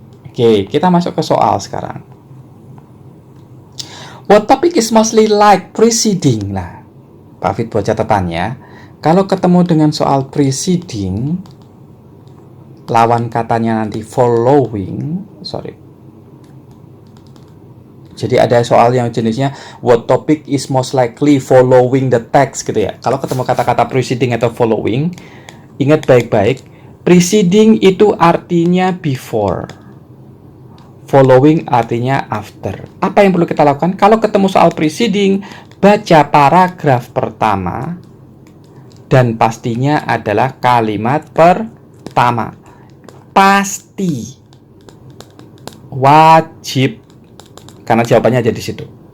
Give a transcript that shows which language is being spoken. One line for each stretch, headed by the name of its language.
Indonesian: Oke, kita masuk ke soal sekarang.
English: What topic is mostly like preceding?
Indonesian: Nah, Pak Fit buat catatannya. Kalau ketemu dengan soal preceding, lawan katanya nanti following. Jadi ada soal yang jenisnya
English: what topic is most likely following the text
Indonesian: gitu ya. Kalau ketemu kata-kata preceding atau following, ingat baik-baik, preceding itu artinya before. Following artinya after. Apa yang perlu kita lakukan? Kalau ketemu soal preceding, baca paragraf pertama dan pastinya adalah kalimat pertama. Pasti. Wajib. Karena jawabannya ada di situ.